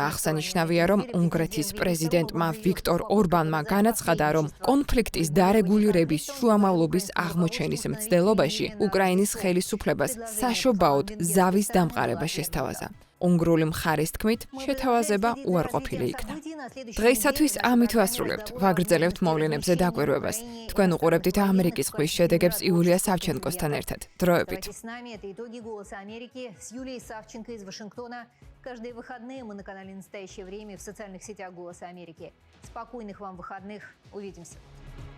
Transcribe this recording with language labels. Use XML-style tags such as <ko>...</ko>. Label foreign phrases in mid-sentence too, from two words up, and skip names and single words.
<ka>აღსანიშნავია, რომ უნგრეთის პრეზიდენტმა ვიქტორ ორბანმა განაცხადა, რომ კონფლიქტის დარეგულირების შუამავლობის აღმოჩენის მცდელობაში უკრაინის ხელისუფლებას საშობაოდ ზავის დამყარება შესთავაზა. უნგრული მხარის თქმით, შეთავაზება უარყოფილი იქნა. დღეისათვის ამით ვასრულებთ. ვაგრძელებთ მოვლენებზე დაკვირვებას. თქვენ უყურებდით ამერიკის ხმის შედეგებს იულია სავჩენკოსთან ერთად. დროებით.</ka> <ru>Каждые выходные мы на канале «Настоящее время» в социальных сетях «Голос Америки». Спокойных вам выходных. Увидимся.</ru>